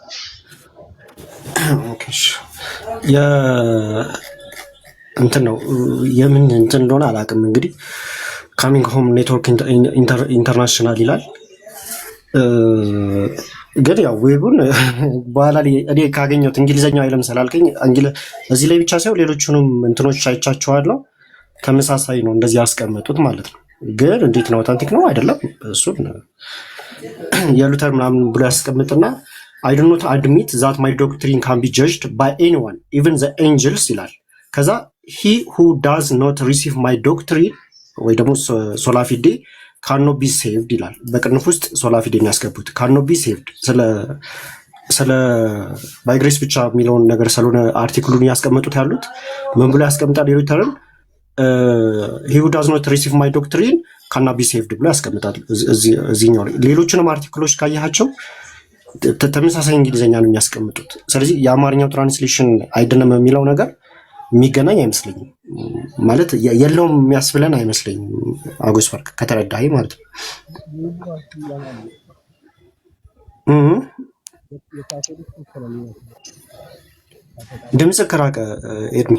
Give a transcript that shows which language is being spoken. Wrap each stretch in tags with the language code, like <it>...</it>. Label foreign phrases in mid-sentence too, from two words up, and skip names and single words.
<am>እንትን ነው የምን እንትን እንደሆነ አላውቅም። እንግዲህ ካሚንግ ሆም ኔትወርክ ኢንተርናሽናል ይላል። ግን ያው ዌቡን በኋላ ላይ እኔ ካገኘሁት እንግሊዘኛው አይለም ስላልከኝ እዚህ ላይ ብቻ ሳይሆን ሌሎቹንም እንትኖች አይቻቸዋለሁ። ተመሳሳይ ነው እንደዚህ ያስቀመጡት ማለት ነው። ግን እንዴት ነው አውታንቲክ ነው አይደለም? እሱን የሉተር ምናምን ብሎ ያስቀምጥና</am> <en>I do not admit that my doctrine can be judged by anyone, even the angels</en> <am>ይላል። ከዛ</am> <en>he who does not receive my doctrine</en> <am>ወይ ደግሞ ሶላፊዴ</am> <en>cannot be saved</en> <am>ይላል። በቅንፍ ውስጥ ሶላፊዴን ያስገቡት</am> <en>cannot be saved</en> <am>ስለ</am> <en>by grace</en> <am>ብቻ የሚለውን ነገር ስለሆነ አርቲክሉን ያስቀመጡት ያሉት ምን ብሎ ያስቀምጣል? የሉተርን</am> <en>he who does not receive my doctrine cannot be saved</en> <am>ብሎ ያስቀምጣል እዚህኛው ላይ። ሌሎችንም አርቲክሎች ካያቸው ተመሳሳይ እንግሊዘኛ ነው የሚያስቀምጡት። ስለዚህ የአማርኛው ትራንስሌሽን አይደለም የሚለው ነገር የሚገናኝ አይመስለኝም። ማለት የለውም የሚያስብለን አይመስለኝም። አጉስበርግ ከተረዳኸኝ ማለት ነው። ድምጽ ከራቀ ኤድሚ</am>